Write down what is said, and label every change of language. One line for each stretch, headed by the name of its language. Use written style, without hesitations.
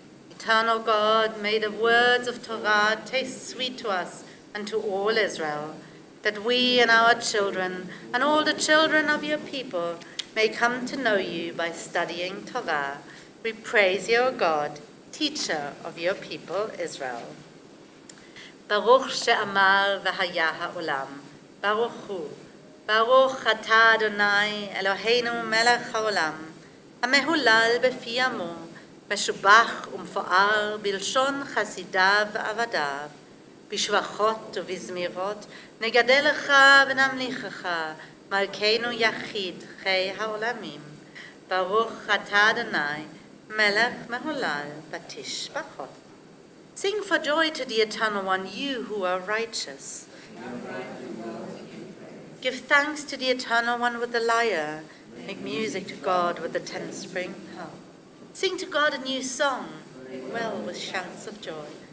English: Eternal God, may the words of Torah taste sweet to us and to all Israel, that we and our children and all the children of your people may come to know you by studying Torah. We praise you, O God, teacher of your people Israel.
Hebrew: Baruch she'amar v'haya ha'olam, Baruch hu, Baruch atah Adonai Eloheinu melech ha'olam, המהולל בפי עמו, משובח ומפואר בלשון חסידיו ועבדיו, בשבחות ובזמירות נגדל לך ונמליכך, מלכנו יחיד חי העולמים. ברוך אתה אדוני, מלך מהולל בתשבחות.
English: Sing for joy to the Eternal One, you who are righteous. Give thanks to the Eternal One with the lyre. Make music to God with the 10-string harp. Sing to God a new song, well with shouts of joy.